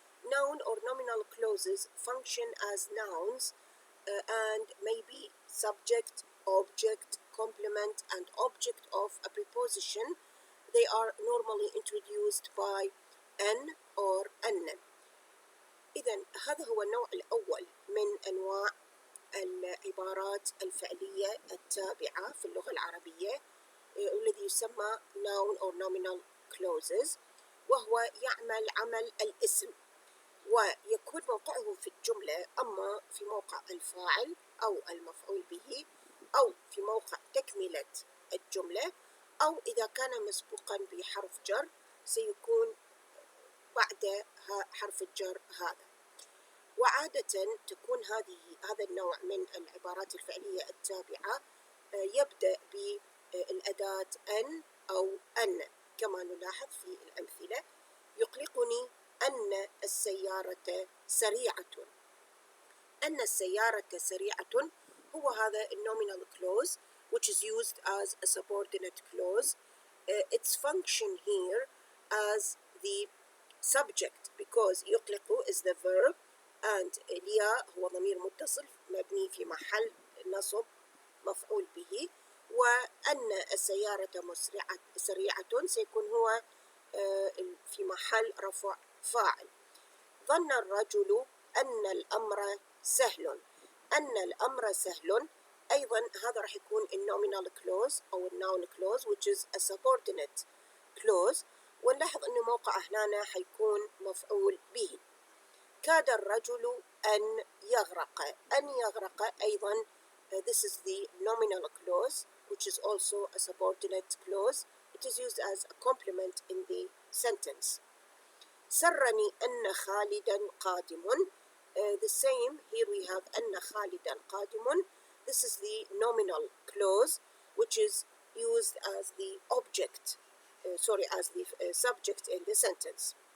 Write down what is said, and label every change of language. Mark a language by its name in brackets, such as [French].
[English] Noun or nominal clauses function as nouns and may be subject, object, complement, and object of a preposition. They are normally introduced by an or أن. [Arabic] إذن هذا هو النوع الأول من أنواع العبارات الفعلية التابعة في اللغة العربية الذي يسمى [English] noun or nominal clauses، [Arabic] وهو يعمل عمل الاسم ويكون موقعه في الجملة أما في موقع الفاعل أو المفعول به أو في موقع تكملة الجملة أو إذا كان مسبوقا بحرف جر سيكون بعد حرف الجر هذا. وعادة تكون هذا النوع من العبارات الفعلية التابعة يبدأ بالأداة أن أو أن، كما نلاحظ في الأمثلة: يقلقني أن السيارة سريعة. أن السيارة سريعة هو هذا [English] nominal clause which is used as a subordinate clause. Its function here as the subject because [Arabic] يقلق is the verb and الياء هو ضمير متصل مبني في محل نصب مفعول به، وأن السيارة سريعة سيكون هو في محل رفع فاعل. ظن الرجل أن الأمر سهل. أن الأمر سهل أيضا هذا راح يكون [English] nominal clause [Arabic] أو [English] noun clause which is a subordinate clause، [Arabic] ونلاحظ أن موقعه هنا حيكون مفعول به. كاد الرجل أن يغرق. أن يغرق أيضا [English] this is the nominal clause which is also a subordinate clause. It is used as a complement in the sentence. [Arabic] سرني أن خالدا قادم. [English] The same here we have [Arabic] أن خالدا قادم. [English] This is the nominal clause which is used as the object as the subject in the sentence.